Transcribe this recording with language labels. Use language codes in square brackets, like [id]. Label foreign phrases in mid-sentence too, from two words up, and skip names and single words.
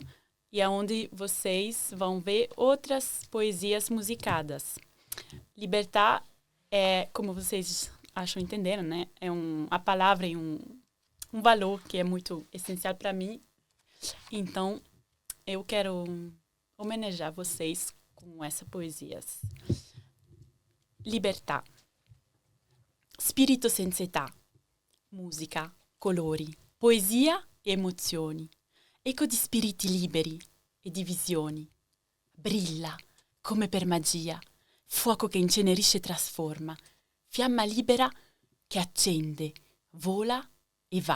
[pt] E é onde vocês vão ver outras poesias musicadas. Libertà é, como vocês acham entenderam, né? É a palavra e um valor que é muito essencial para mim. Então, eu quero homenagear vocês com essa poesia. [it] Libertà. Spirito senza età. Musica, colori, poesia e emozioni. Eco di spiriti liberi e di visioni. Brilla, come per magia, fuoco che incenerisce e trasforma, fiamma libera che accende, vola e va.